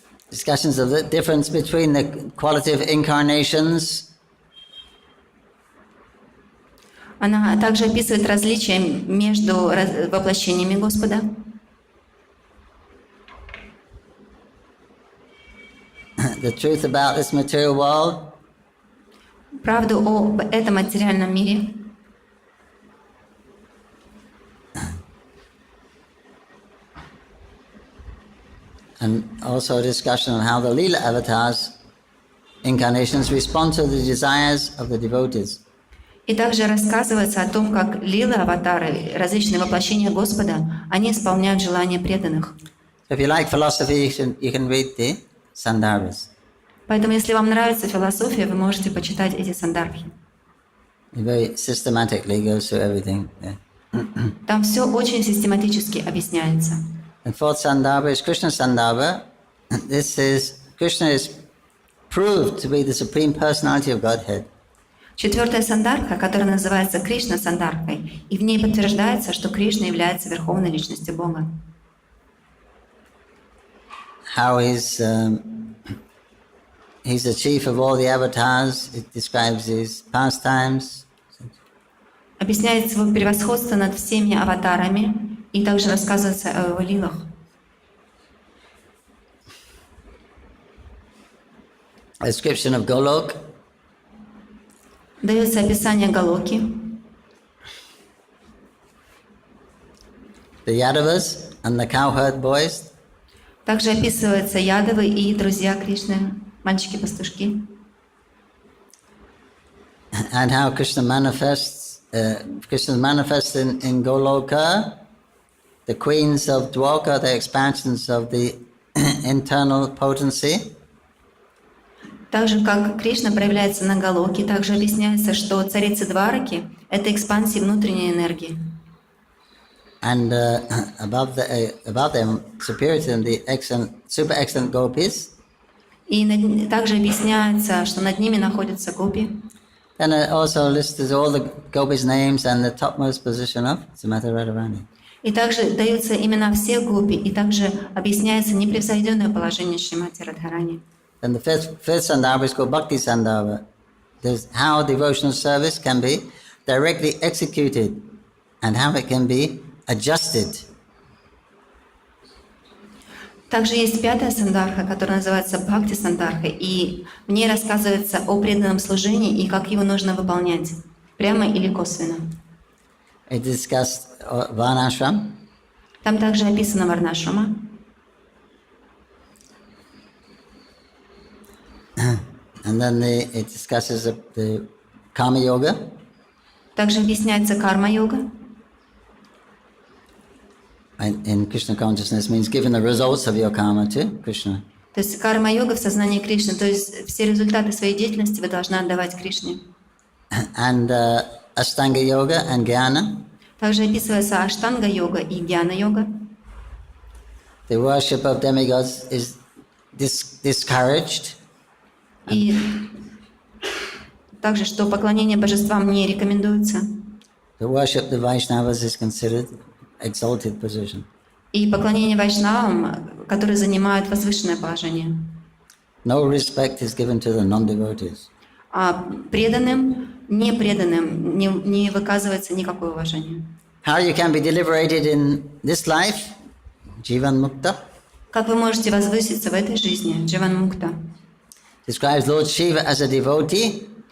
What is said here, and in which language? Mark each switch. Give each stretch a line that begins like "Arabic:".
English: Discussions of the difference between the quality of incarnations.
Russian: Она также описывает различия между воплощениями Господа.
English: The truth about this material world.
Russian: Правду об этом материальном мире.
English: And also a discussion on how the Lila avatars, incarnations, respond to the desires of the devotees.
Russian: И также рассказывается о том, как лилы, аватары, различные воплощения Господа, они исполняют желания преданных.
English: If you like philosophy, you can read the Sandarbhas.
Russian: Поэтому, если вам нравится философия, вы можете почитать эти сандарбхи.
English: It very systematically goes through everything. Yeah.
Russian: Там все очень систематически объясняется.
English: And fourth Sandarbha is Krishna Sandarbha. This is Krishna is proved to be the supreme personality of Godhead.
Russian: Четвертая сандарбха, которая называется Кришна Сандарбхой, и в ней подтверждается, что Кришна является верховной личностью Бога.
English: How his he's the chief of all the avatars. It describes his pastimes.
Russian: Объясняет свое превосходство над всеми аватарами и также рассказывается о его лилах.
English: A description of Golok.
Russian: Дается описание Галоки,
English: The Yadavas and the cowherd boys.
Russian: также описываются Ядавы и друзья Кришны, мальчики-пастушки,
English: And how Krishna manifests in Goloka, the queens of Dwarka, the expansions of the internal potency.
Russian: также как Кришна проявляется на Галоке, также объясняется, что царицы Двараки — это экспансии внутренней энергии.
English: And above them, superior to them, the super excellent gopis.
Russian: И также объясняется, что над ними находятся гопи.
English: Then it also lists all the gopis' names and the topmost position of Srimati Radharani.
Russian: И также даются имена всех гопи, и также объясняется непревзойденное положение Шримати Радхарани.
English: And the fifth Sandarbha is called Bhakti Sandarbha. There's how devotional service can be directly executed and how it can be adjusted.
Russian: Также есть пятая сандарха, которая называется Бхакти Сандарха, и в ней рассказывается о преданном служении и как его нужно выполнять, прямо или косвенно.
English: It discussed Varnashram.
Russian: Там также описана Варнашрама.
English: And then it discusses the Karma Yoga.
Russian: Также объясняется карма-йога.
English: In Krishna consciousness means giving the results of your karma to Krishna.
Russian: То есть карма-йога в сознании Кришны, то есть все результаты своей деятельности вы должны отдавать Кришне.
English: And Ashtanga Yoga and Jnana.
Russian: Также описывается аштанга-йога и гьяна-йога.
English: The worship of demigods is discouraged.
Russian: И также, что поклонение божествам не рекомендуется.
English: To worship the Vaishnavas is considered exalted position.
Russian: И поклонение вайшнавам, которые занимают возвышенное положение.
English: No respect is given to the non-devotees.
Russian: А преданным, непреданным не выказывается никакое уважение.
English: How you can be liberated in this life?
Sanskrit: Jivan Mukta.
Russian: Как вы можете возвыситься в этой жизни?
Sanskrit: Дживан Мукта.
English: Describes Lord Shiva as a devotee.